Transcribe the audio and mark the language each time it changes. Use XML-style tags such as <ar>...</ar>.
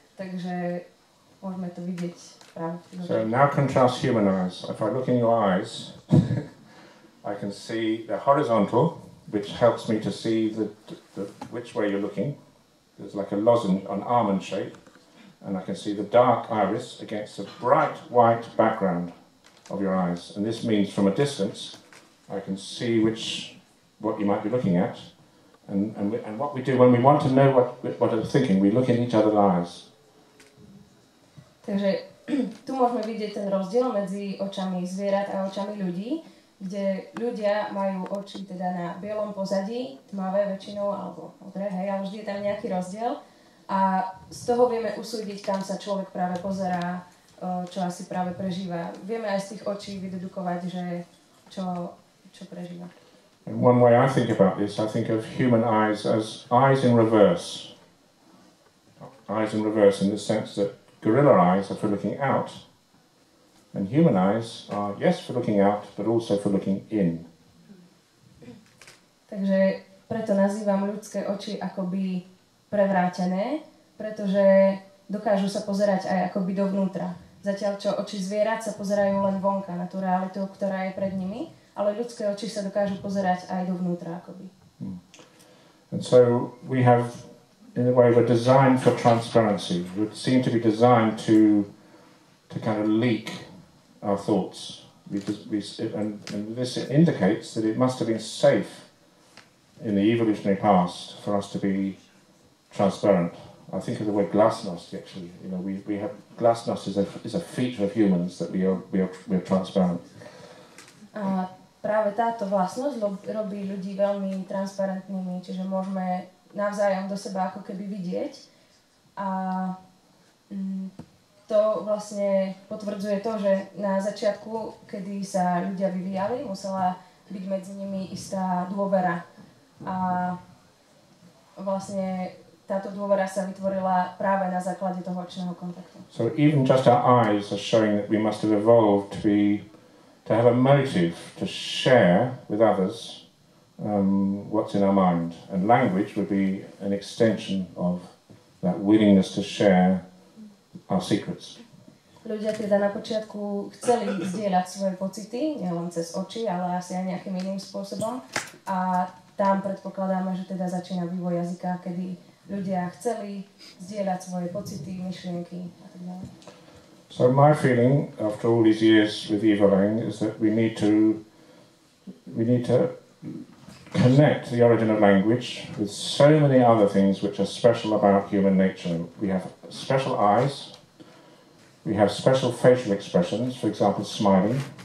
<sk>Takže môžeme to vidieť práve.</sk> <en>So now contrast human eyes. If I look in your eyes, I can see the horizontal, which helps me to see which way you're looking. There's like a lozenge, an almond shape, and I can see the dark iris against the bright white background of your eyes. And this means from a distance, I can see what you might be looking at. And what we do when we want to know what they're thinking, we look in each other's eyes.</en> <sk>Takže tu môžeme vidieť ten rozdiel medzi očami zvierat a očami ľudí, kde ľudia majú oči teda na bielom pozadí, tmavé väčšinou, alebo modré, hej, ale vždy je tam nejaký rozdiel. A z toho vieme usúdiť, kam sa človek práve pozerá, čo asi práve prežíva. Vieme aj z tých očí vydedukovať, že čo prežíva.</sk> <en>And one way I think about this, I think of human eyes as eyes in reverse. Eyes in reverse in the sense that gorilla eyes are for looking out, and human eyes are, yes, for looking out, but also for looking in.</en> <sk>Takže preto nazývam ľudské oči akoby prevrátené, pretože dokážu sa pozerať aj akoby dovnútra. Zatiaľ, čo oči zvierat sa pozerajú len vonka na tú realitu, ktorá je pred nimi, ale ľudské oči sa dokážu pozerať aj dovnútra akoby.</sk> <en>And so we have, in a way, we're designed for transparency. We seem to be designed to kind of leak our thoughts. And this indicates that it must have been safe in the evolutionary past for us to be transparent. I think of the word glasnost, actually. You know, we have glasnost is a feature of humans that we are transparent.</en> <sk>A práve táto vlastnosť robí ľudí veľmi transparentnými, čiže môžeme navzájom do seba ako keby vidieť. A to vlastne potvrdzuje to, že na začiatku, kedy sa ľudia vyvíjali, musela byť medzi nimi istá dôvera. A vlastne táto dôvera sa vytvorila práve na základe toho očného kontaktu.</sk> <en>So even just our eyes are showing that we must have evolved to have a motive to share with others what's in our mind. And language would be an extension of that willingness to share our secrets.</en> <sk>Ľudia teda na počiatku chceli zdieľať svoje pocity, nielen cez oči, ale asi aj nejakým iným spôsobom. A tam predpokladáme, že teda začína vývoj jazyka, kedy ľudia chceli zdieľať svoje pocity, myšlienky a tak ďalej.</sk> <en>So my feeling after all these years with Evelyn is that we need to connect the origin of language with so many other things which are special about human nature. We have special eyes, we have special facial expressions, for example, smiling.</en>